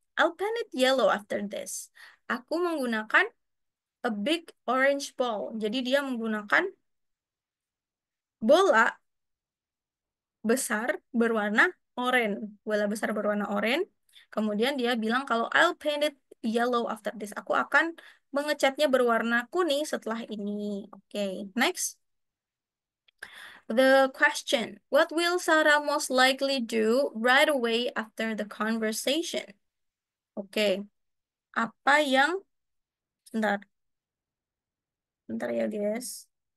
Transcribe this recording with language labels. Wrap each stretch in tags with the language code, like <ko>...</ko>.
<en>I'll paint it yellow after this.</en> <id>Aku menggunakan</id> <en>a big orange ball.</en> <id>Jadi dia menggunakan bola besar berwarna oranye. Bola besar berwarna oranye. Kemudian dia bilang kalau</id> <en>I'll paint it yellow after this.</en> <id>Aku akan mengecatnya berwarna kuning setelah ini.</id> <en>Oke, next. The question, what will Sarah most likely do right away after the conversation?</en> <id>Oke, apa yang, bentar, bentar ya guys.</id>